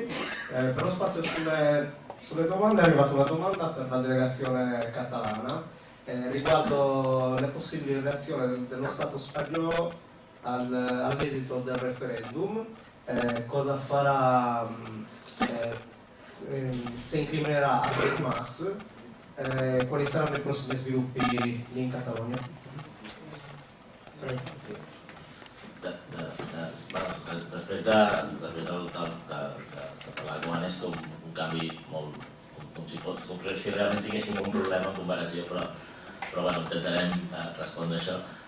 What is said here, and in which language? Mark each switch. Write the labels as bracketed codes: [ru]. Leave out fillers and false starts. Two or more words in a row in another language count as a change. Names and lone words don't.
[it] Per lo spazio sulle domande è arrivata una domanda per la delegazione catalana riguardo le possibili reazioni dello Stato spagnolo all'esito del referendum, cosa farà, se incriminerà Artur Mas, quali saranno i prossimi sviluppi lì in Catalogna. [ca] Després de parlar com és com un canvi molt com si realment tinguéssim un problema en comparació, però bueno, intentarem respondre això.